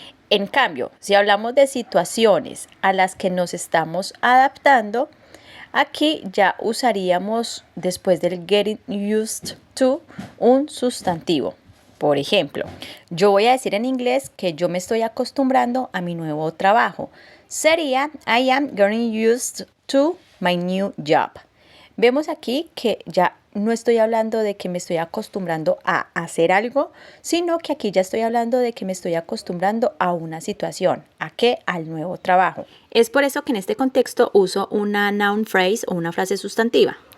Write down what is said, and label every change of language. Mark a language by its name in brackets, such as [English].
[Spanish] En cambio, si hablamos de situaciones a las que nos estamos adaptando, aquí ya usaríamos después del getting used to un sustantivo. Por ejemplo, yo voy a decir en inglés que yo me estoy acostumbrando a mi nuevo trabajo. [English] Sería I am getting used to my new job. [Spanish] Vemos aquí que ya no estoy hablando de que me estoy acostumbrando a hacer algo, sino que aquí ya estoy hablando de que me estoy acostumbrando a una situación. ¿A qué? Al nuevo trabajo. Es por eso que en este contexto uso una noun phrase o una frase sustantiva.